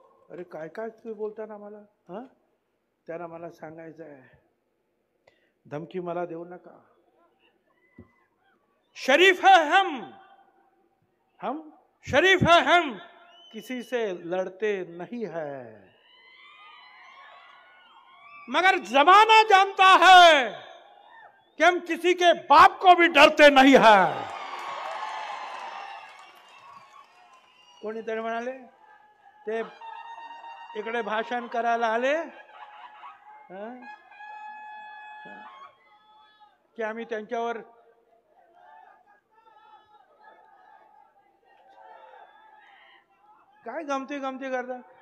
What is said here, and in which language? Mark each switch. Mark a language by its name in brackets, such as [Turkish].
[Marathi] अरे काय काय तुम्ही बोलता ना मला. त्यांना मला सांगायचं आहे, धमकी मला देऊ नका. [Hindi] शरीफ है हम शरीफ है हम, किसी से लड़ते नहीं है, मगर जमाना जानता है कि हम किसी के बाप को भी डरते नहीं है. [Marathi] कोणीतरी म्हणाले, ते इकडे भाषण करायला आले की आम्ही त्यांच्यावर काय गमती गमती करतात.